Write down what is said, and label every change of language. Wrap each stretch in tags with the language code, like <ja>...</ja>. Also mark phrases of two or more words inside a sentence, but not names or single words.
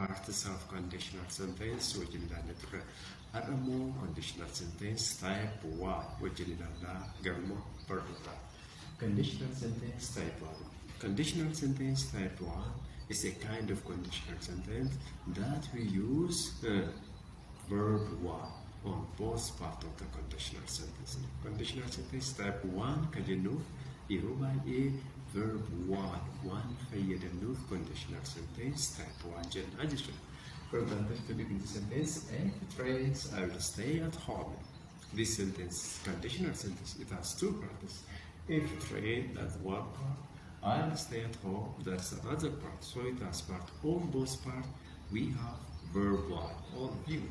<om>parts of</om> <en>conditional sentence</en> <om>wajjin ilaalle turre. Har'a immoo</om> <en>conditional sentence type 1</en> <om>wajjin ilaallaa garuu barnoota.</om> <en>Conditional sentence type 1. Conditional sentence type 1 is a kind of conditional sentence that we use verb 1 on both parts of the conditional sentence. Conditional sentence type 1</en> <om>kan jennuuf yeroo baay'ee verb 1 fayyadamuuf</om> <en>conditional sentence type 1</en> <om>jenna jechuudha.</om> <en>For example, to begin the sentence, a phrase, I will stay at home. This sentence is conditional sentence. It has two parts. If phrase, that's one part. I will stay at home, that's another part. So it has part. On both parts, we have verb 1 or V1.</en>